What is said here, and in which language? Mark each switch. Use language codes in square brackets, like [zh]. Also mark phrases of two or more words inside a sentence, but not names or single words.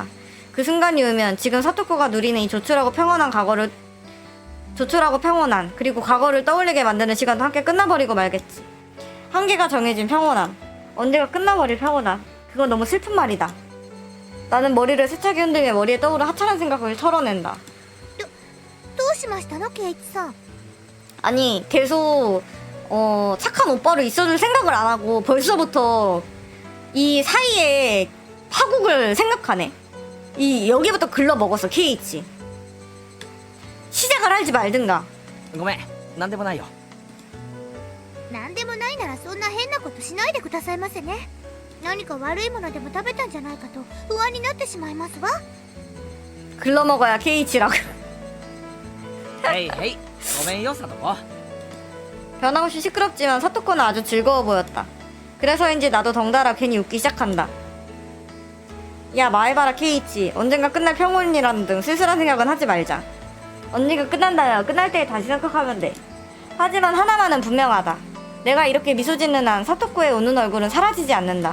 [ko] 그 순간이 오면 지금 사토코가 누리는 이 조촐하고 평온한 그리고 과거를 떠올리게 만드는 시간도 함께 끝나버리고 말겠지. 한계가 정해진 평온함, 언제가 끝나버릴 평온함. 그건 너무 슬픈 말이다. 나는 머리를 세차게 흔들며 머리에 떠오른 하찮은 생각을 털어낸다. [ja] どうしましたのケイイチさん。 [ko] 아니 계속 착한 오빠로 있어줄 생각을 안 하고 벌써부터 이 사이에 파국을 생각하네. 이 여기부터 글러먹었어 케이이치. 시작을 할지 말든가. [ja] ごめん、なんでもないよ。なんでもないならそんな変なことしないでくださいませね。何か悪いものでも食べたんじゃないかと不安になってしまいますわ。 [ko] 글러먹어야 케이이치라고. [ja] へいへい、ごめんよ、サトコ。 [ko] 변함없이 시끄럽지만 사토코는 아주 즐거워 보였다. 그래서인지 나도 덩달아 괜히 웃기 시작한다. 야 마에바라 케이이치, 언젠가 끝날 평온이라는 등 쓸쓸한 생각은 하지 말자. 언니가 끝난다면 끝날 때 다시 생각하면 돼. 하지만 하나만은 분명하다. 내가 이렇게 미소 짓는 한 사토코의 웃는 얼굴은 사라지지 않는다.